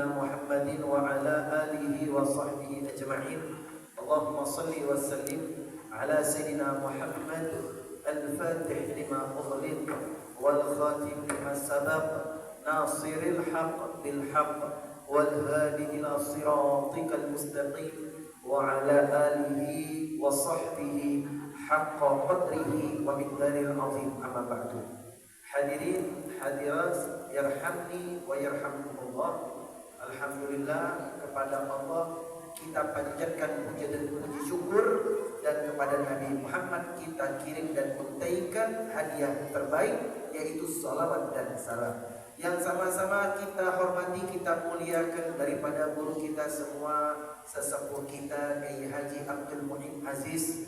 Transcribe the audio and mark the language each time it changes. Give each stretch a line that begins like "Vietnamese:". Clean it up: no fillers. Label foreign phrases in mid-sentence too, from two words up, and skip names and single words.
Arabic: محمد وعلى آله وصحبه أجمعين اللهم صل وسلم على سيدنا محمد الفاتح لما أغلق والخاتم لما سبق ناصر الحق بالحق والهادي إلى صراطك المستقيم وعلى آله وصحبه حق قدره ومقداره العظيم أما بعد. الحاضرين الحاضرات يرحمني ويرحمكم الله.
Indonesian: Alhamdulillah, kepada Allah kita panjatkan puja dan puji syukur, dan kepada Nabi Muhammad kita kirim dan untaikan hadiah terbaik, yaitu salawat dan salam yang sama-sama kita hormati, kita muliakan daripada guru kita semua, sesepuh kita Kiai Haji Abdul Muhyin Aziz.